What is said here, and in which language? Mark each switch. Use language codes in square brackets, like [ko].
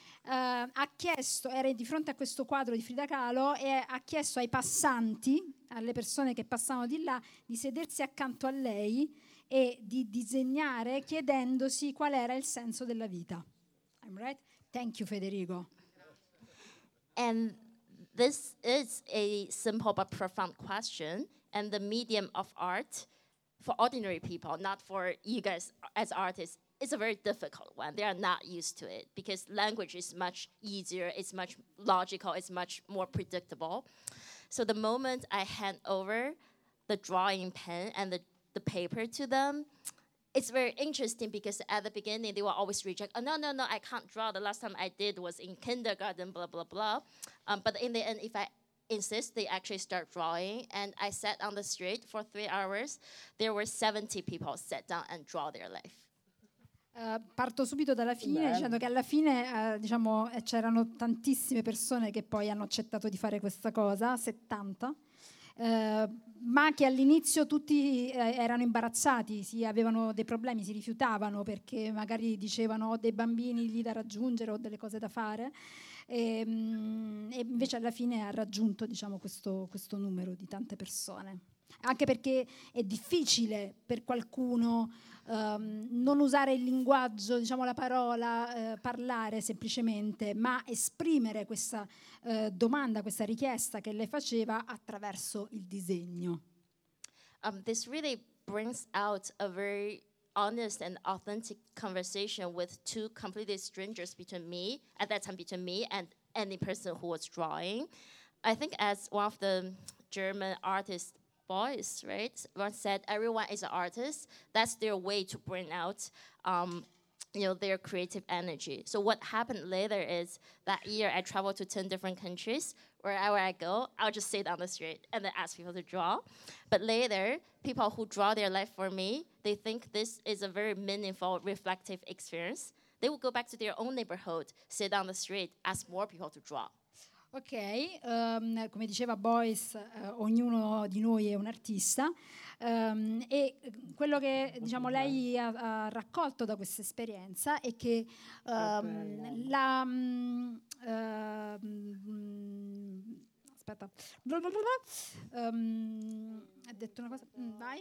[it] Era di fronte a questo quadro di Frida Kahlo e ha chiesto ai passanti, alle persone che passavano di là, di sedersi accanto a lei e di disegnare chiedendosi qual era il senso della vita. [en] I'm right? Thank you, Federico. And this is a simple but profound question, and the medium of art for ordinary people, not for you guys as artists, it's a very difficult one. They are not used to it because language is much easier, it's much logical, it's much more predictable. So the moment I hand over the drawing pen and the paper to them, it's very interesting because at the beginning they will always reject, oh, no, I can't draw. The last time I did was in kindergarten, blah, blah, blah. But in the end, if I insist, they actually start drawing. And I sat on the street for 3 hours. There were 70 people sat down and draw their life. [it] Parto subito dalla fine dicendo che alla fine c'erano tantissime persone che poi hanno accettato di fare questa cosa, 70, ma che all'inizio tutti erano imbarazzati, si avevano dei problemi, si rifiutavano perché magari dicevano ho dei bambini lì da raggiungere o delle cose da fare e invece alla fine ha raggiunto questo numero di tante persone. Anche perché è difficile per qualcuno non usare il linguaggio, la parola, parlare semplicemente, ma esprimere questa domanda, questa richiesta che lei faceva attraverso il disegno. [en] This really brings out a very honest and authentic conversation with two completely strangers between me, at that time between me and any person who was drawing. I think as one of the German artists boys, right? One said everyone is an artist. That's their way to bring out their creative energy. So what happened later is that year I traveled to 10 different countries. Wherever I go, I'll just sit on the street and then ask people to draw. But later, people who draw their life for me, they think this is a very meaningful, reflective experience. They will go back to their own neighborhood, sit on the street, ask more people to draw. [it] Ok, come diceva Boyce, ognuno di noi è un artista e quello che lei ha raccolto da questa esperienza è che l'arte in